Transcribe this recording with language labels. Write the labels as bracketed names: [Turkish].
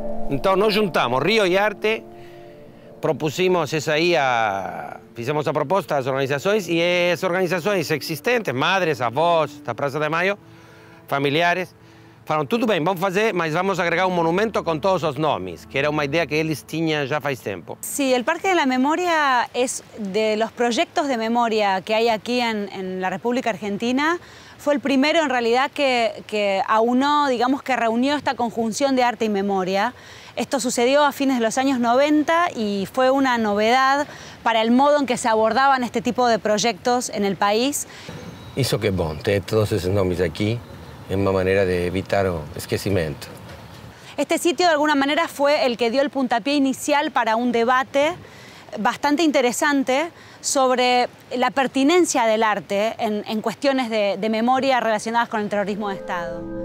[Portuguese] Então nós juntamos rio e arte, propusemos essa aí, fizemos a proposta às organizações e as organizações existentes, madres, avós da Praça de Maio, familiares, falaram, tudo bem, vamos fazer, mas vamos agregar um monumento com todos os nomes, que era uma ideia que eles tinham já faz tempo. [Spanish] Sí, el Parque de la Memoria es de los proyectos de memoria que hay aquí en la República Argentina. Fue el primero en realidad que aunó, digamos que reunió esta conjunción de arte y memoria. Esto sucedió a fines de los años 90 y fue una novedad para el modo en que se abordaban este tipo de proyectos en el país. [Portuguese] Isso que é bom, ter todos esses nomes aqui é uma maneira de evitar o esquecimento. [Spanish] Este sitio de alguna manera fue el que dio el puntapié inicial para un debate bastante interesante sobre la pertinencia del arte en cuestiones de memoria relacionadas con el terrorismo de Estado.